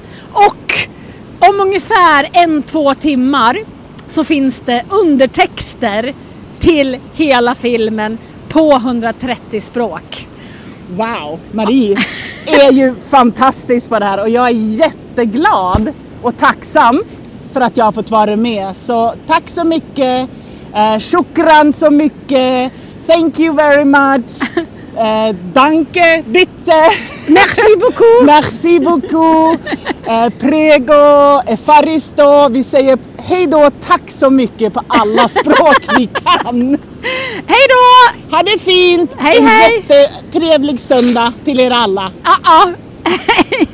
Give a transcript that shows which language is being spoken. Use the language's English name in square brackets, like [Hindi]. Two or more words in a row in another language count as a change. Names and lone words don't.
[Swedish] Och om ungefär 1-2 timmar så finns det undertexter till hela filmen på 130 språk. Wow, Marie är ju fantastisk på det här och jag är jätteglad och tacksam för att jag har fått vara med. Så tack så mycket, shukran så mycket, [English] thank you very much, [German] danke, bitte. [French] Merci beaucoup. Merci beaucoup. [Italian] Prego, efaristo. [Swedish] Vi säger hej då, tack så mycket på alla språk vi kan. Hej då! Ha det fint. Hej, en hej. jättetrevlig söndag till er alla. Ja.